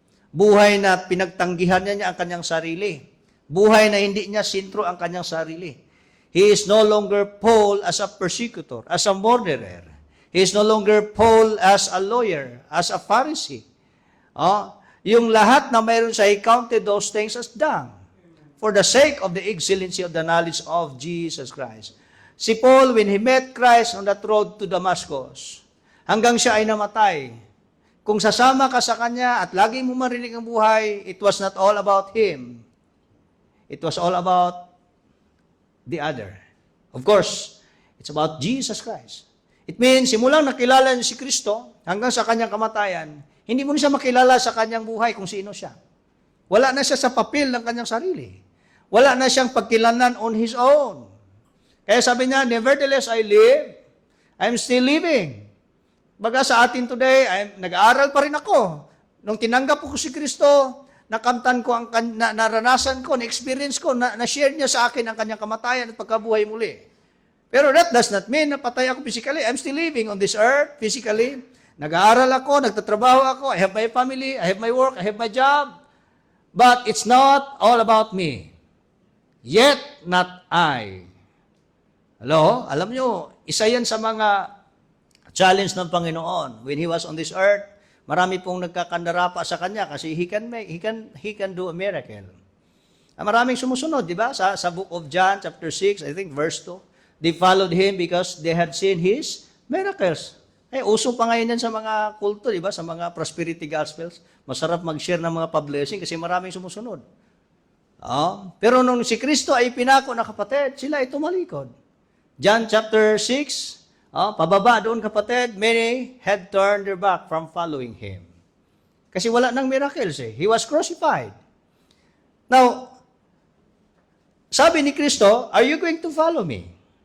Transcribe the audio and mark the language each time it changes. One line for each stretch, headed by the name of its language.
Filipino: Buhay na pinagtanggihan niya ang kanyang sarili. Buhay na hindi niya sintro ang kanyang sarili.
English: He is no longer Paul as a persecutor, as a murderer. He is no longer Paul as a lawyer, as a Pharisee.
Filipino: Yung lahat na mayroon siya,
English: he counted those things as dung for the sake of the excellency of the knowledge of Jesus Christ.
Filipino: Si Paul,
English: when he met Christ on that road to Damascus,
Filipino: hanggang siya ay namatay, kung sasama ka sa Kanya at lagi mo marinig ang buhay,
English: it was not all about Him. It was all about the other. Of course, it's about Jesus Christ.
Filipino: It means, simulang nakilala niya si Kristo, hanggang sa Kanyang kamatayan, hindi mo na siya makilala sa Kanyang buhay kung sino siya. Wala na siya sa papel ng Kanyang sarili. Wala na siyang pagkilanan
English: on His own.
Filipino: Kaya sabi niya,
English: nevertheless I live, I'm still living.
Filipino: Baga sa atin today, nag-aaral pa rin ako. Nung tinanggap ko si Kristo, nakamtan ko, naranasan ko, na-experience ko, na-share niya sa akin ang kanyang kamatayan at pagkabuhay muli.
English: Pero that does not mean
Filipino: na patay ako
English: physically. I'm still living on this earth physically.
Filipino: Nag-aaral ako, nagtatrabaho ako,
English: I have my family, I have my work, I have my job. But it's not all about me. Yet not I. Hello?
Filipino: Alam nyo, isa yan sa mga challenge ng Panginoon.
English: When He was on this earth,
Filipino: marami pong nagkakandarapa sa Kanya kasi
English: He can do a miracle.
Filipino: Maraming sumusunod, di ba? Sa
English: book of John, chapter 6, I think verse 2, they followed Him because they had seen His miracles.
Filipino: Uso pa ngayon yan sa mga kulto, di ba? Sa mga prosperity gospels. Masarap mag-share ng mga pa-blessing kasi maraming sumusunod. Pero nung si Kristo ay pinako na kapatid, sila ay tumalikod.
English: John chapter 6,
Filipino: pababa doon kapatid,
English: many had turned their back from following Him.
Filipino: Kasi wala nang
English: miracles eh. He was crucified. Now,
Filipino: sabi ni Kristo,
English: are you going to follow me?